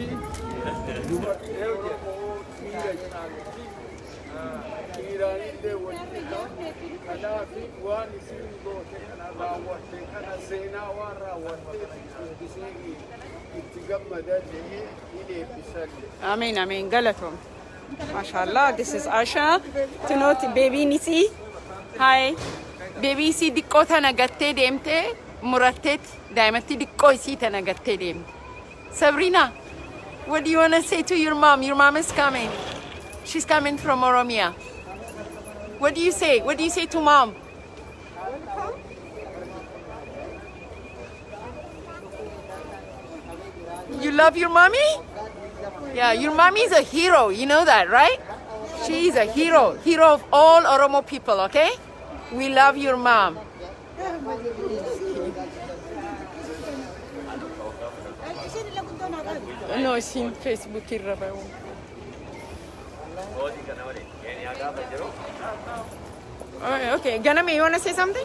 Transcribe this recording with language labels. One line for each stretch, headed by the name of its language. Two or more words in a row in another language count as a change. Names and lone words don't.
Oromo: Dubartiin Oromoo dhiiraanillee wajjin kanaafi waan isin goote kana raawwatte kana seenaa waan raawwatteef dubbisee itti gammadaa jedhee hin eebbisalle. Amin, amin. Galatom.
English: MashaAllah, this is Asha. To note, baby Nisi. Hi.
Oromo: Baby si diqqoo tana gattee deemtee muratteet daa'imatti diqqoo isii tana gattee deemte.
English: Sabrina, what do you want to say to your mom? Your mom is coming. She's coming from Oromia. What do you say? What do you say to mom? You love your mommy? Yeah, your mommy is a hero. You know that, right? She is a hero. Hero of all Oromo people, okay? We love your mom. No, it's in Facebook. Okay, Ganame, you want to say something?